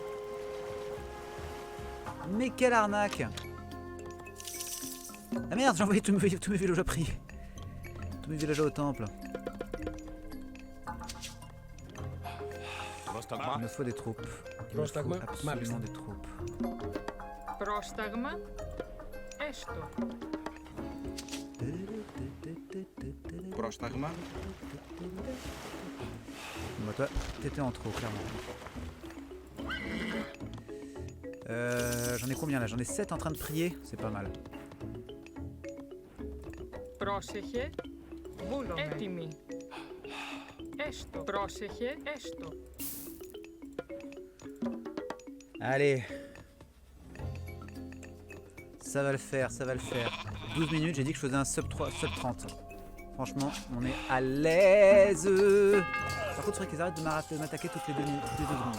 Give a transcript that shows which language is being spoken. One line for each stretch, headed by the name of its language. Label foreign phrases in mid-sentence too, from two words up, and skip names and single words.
French: Mais quelle arnaque. Ah merde, j'ai envoyé tous mes villageois pris. Tous mes villageois au temple. Il me faut des troupes. Il me faut absolument des troupes.
Greek: Πρόσταγμα. Έστω. Πρόσταγμα.
French: Bon, toi, t'étais en trop, clairement. J'en ai combien là? J'en ai 7 en train de prier, c'est pas mal.
Greek: Πρόσεχε. Βούλομαι. Έτοιμη. Έστω. Πρόσεχε. Έστω.
French: Allez. Ça va le faire, ça va le faire. 12 minutes, j'ai dit que je faisais un sub 30. Franchement, on est à l'aise. Par contre, il faudrait qu'ils arrêtent de m'attaquer toutes les 2 secondes.